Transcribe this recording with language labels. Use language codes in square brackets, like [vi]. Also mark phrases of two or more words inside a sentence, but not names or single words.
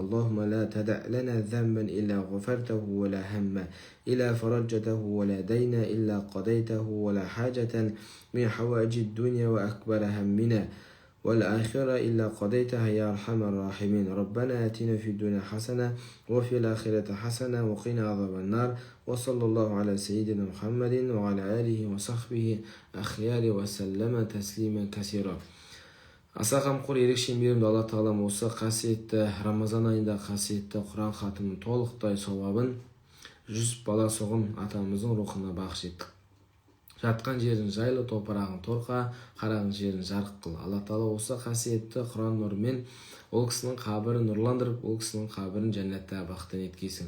[ar] اللهم لا تدع لنا ذنبا إلا غفرته ولا هم إلا فرجته ولا دين إلا قضيته ولا حاجة من حوائج الدنيا وأكبر همنا والآخرة إلا قضيتها يا أرحم الراحمين. ربنا آتنا في الدنيا حسنة وفي الآخرة حسنة وقنا عذاب النار. وصلى الله على سيدنا محمد وعلى آله وصحبه أخيار وسلم تسليما كثيرا. [kk] аса қамқор ерекше мейірімді алла тағалам осы қасиетті рамазан айында қасиетті құран хатымның толықтай сауабын жүсіп баласұғын атамыздың рухына бағыш еттік. жатқан жерін жайлы, топырағын торқа, қараған жерін жарық қыл. Алла Тағала осы қасиетті Құран нұрымен ол кісінің қабірін нұрландырып, ол кісінің қабірін жәннатта бақтан еткейсің.